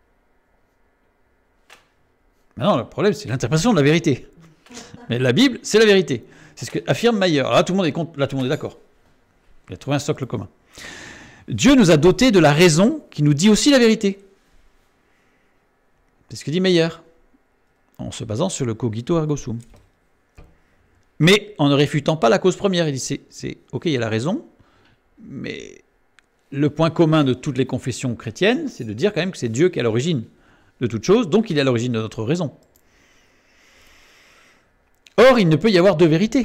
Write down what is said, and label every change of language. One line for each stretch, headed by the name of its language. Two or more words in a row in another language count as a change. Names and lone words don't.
French: Maintenant, le problème, c'est l'interprétation de la vérité. Mais la Bible, c'est la vérité. C'est ce que affirme Meyer. Alors là, tout le monde est d'accord. Il a trouvé un socle commun. Dieu nous a dotés de la raison qui nous dit aussi la vérité. C'est ce que dit Meyer, en se basant sur le
Latin: cogito ergo sum.
French: Mais en ne réfutant pas la cause première. Il dit, c'est ok, il y a la raison, mais le point commun de toutes les confessions chrétiennes, c'est de dire quand même que c'est Dieu qui est à l'origine de toute chose, donc il est à l'origine de notre raison. Or, il ne peut y avoir 2 vérités.